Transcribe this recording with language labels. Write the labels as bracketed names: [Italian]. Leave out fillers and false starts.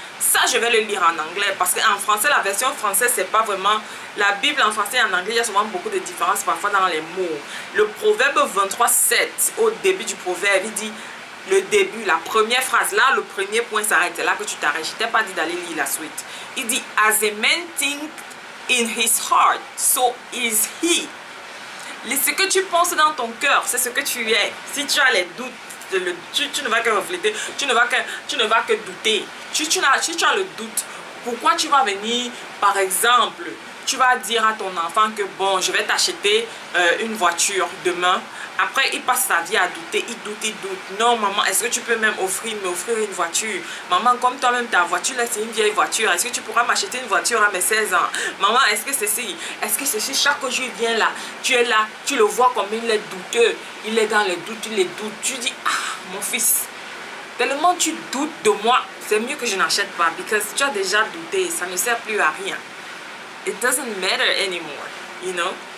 [French] Ça, je vais le lire en anglais. Parce qu'en français, la version française, c'est pas vraiment... La Bible en français et en anglais, il y a souvent beaucoup de différences parfois dans les mots. Le Proverbe 23:7, au début du Proverbe, il dit... Le début, la première phrase, là, le premier point s'arrête. C'est là que tu t'arrêtes. Je t'ai pas dit d'aller lire la suite. Il dit, [English] as a man think in his heart, so is he. [French] Ce que tu penses dans ton cœur, c'est ce que tu es. Si tu as les doutes, tu ne vas que refléter, tu ne vas que douter. Si tu as le doute, pourquoi tu vas venir, par exemple, tu vas dire à ton enfant que bon, je vais t'acheter une voiture demain. Après, il passe sa vie à douter, il doute. Non, maman, est-ce que tu peux même m'offrir une voiture? Maman, comme toi-même, ta voiture, là, c'est une vieille voiture. Est-ce que tu pourras m'acheter une voiture à mes 16 ans? Maman, est-ce que ceci? Chaque jour, il vient là, tu es là, tu le vois comme il est douteux. Il est dans les doutes, Tu dis, ah, mon fils, tellement tu doutes de moi, c'est mieux que je n'achète pas. Parce que tu as déjà douté, ça ne sert plus à rien. [English] It doesn't matter anymore, you know?